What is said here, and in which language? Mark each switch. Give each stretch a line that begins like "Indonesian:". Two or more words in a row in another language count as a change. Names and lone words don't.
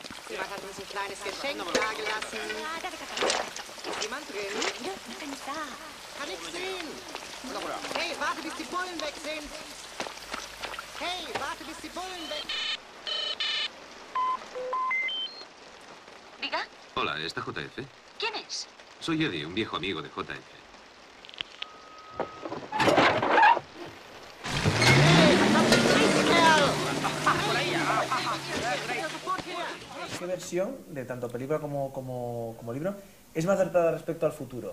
German: Jemand hat uns ein kleines Geschenk dagelassen. Ist jemand drin? Ja, bin ich da. Kann ich sehen. Hey, warte, bis die Bullen weg sind. Hey, warte, bis die Bullen weg...
Spanish: ¿Diga? Hola, ¿está JF? ¿Quién es? Soy Eddie, un viejo amigo de JF. ¿Qué versión, de tanto película como libro, es más acertada respecto al futuro?